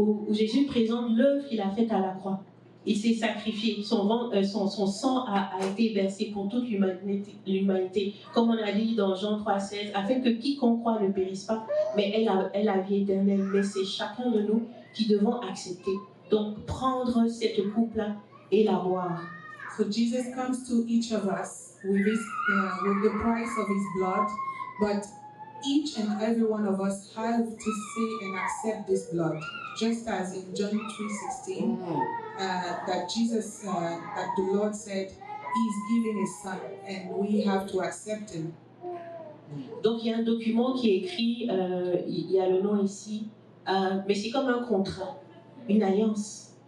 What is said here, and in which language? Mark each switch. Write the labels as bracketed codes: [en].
[fr] Jésus présente l'œuvre qu'il a faite à la croix. Il s'est sacrifié, son sang a été versé pour toute l'humanité. Comme on a dit dans Jean 3,16, afin que quiconque croit ne périsse pas, mais ait la vie éternelle. Mais c'est chacun de nous qui devons accepter. Donc prendre cette coupe-là et la boire. [en] So Jesus comes to each of us with the price of his blood, but each and every one of us have to say and accept this blood, just as in John 3:16, that the Lord said, he's giving his son, and we have to accept him. [fr] Donc il y a un document qui est écrit, il y a le nom ici, mais c'est comme un contrat, une alliance.